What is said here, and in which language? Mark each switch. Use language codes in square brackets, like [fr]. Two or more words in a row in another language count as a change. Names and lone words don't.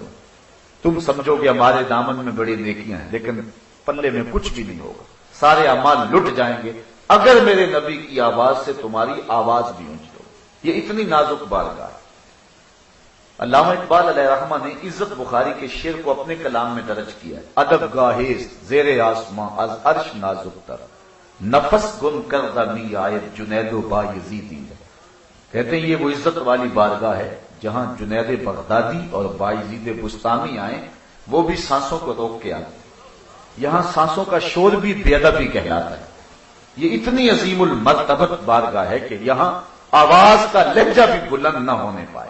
[ur] تم سمجھو گے ہمارے دامن میں بڑی نیکیاں ہیں، لیکن پلے میں کچھ بھی نہیں ہوگا، سارے اعمال لٹ جائیں گے اگر میرے نبی کی آواز سے تمہاری آواز بھی اونچی ہو. یہ اتنی نازک بارگاہ ہے. علامہ اقبال علیہ رحمہ نے عزت بخاری کے شعر کو اپنے کلام میں درج کیا ہے. [fa] ادب گاہیز زیر آسماں از عرش نازک تر، نفس گم کردہ می آیت جنید و با یزیدی. [ur] کہتے ہیں یہ وہ عزت والی بارگاہ ہے جہاں جنید بغدادی اور بایزید بستامی آئیں، وہ بھی سانسوں کو روک کے آتے. یہاں سانسوں کا شور بھی بے ادبی کہلاتا ہے. یہ اتنی عظیم المرتبت بارگاہ ہے کہ یہاں آواز کا لہجہ بھی بلند نہ ہونے پائے.